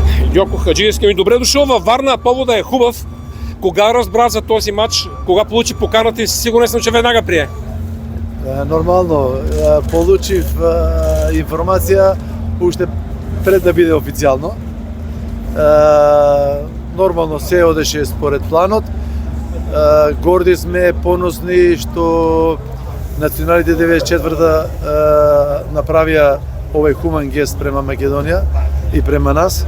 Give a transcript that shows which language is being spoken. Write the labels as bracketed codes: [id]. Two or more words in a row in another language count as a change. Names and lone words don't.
[bg] Јоко Хаджиевски ми добре дошол във Варна, повода е хубав. Кога разбра за този матч, кога получи поканата и сигурен съм, че веднага прие? [mk] Нормално, получив информација уште пред да биде официјално. Нормално се одеше според планот. Горди сме, поносни што националите 94-та направија овој хуман гест према Македонија и према нас.